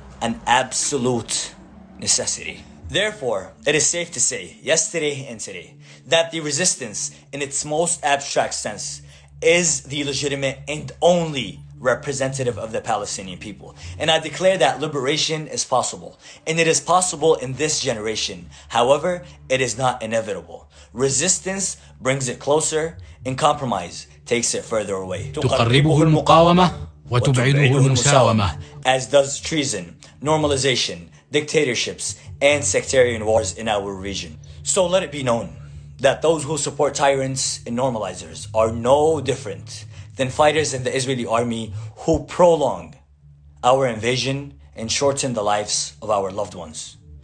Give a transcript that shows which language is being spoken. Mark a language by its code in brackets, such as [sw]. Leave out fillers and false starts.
[en] an absolute necessity. Therefore, it is safe to say, yesterday and today, that the resistance in its most abstract sense is the legitimate and only representative of the Palestinian people. And I declare that liberation is possible. And it is possible in this generation. However, it is not inevitable. Resistance brings it closer, and compromise takes it further away. [ar] تقربه المقاومة وتبعده المساومة. [en] As does treason, normalization, dictatorships, and sectarian wars in our region. So let it be known that those who support tyrants and normalizers are no different than fighters in the Israeli army who prolong our invasion and shorten the lives of our loved ones.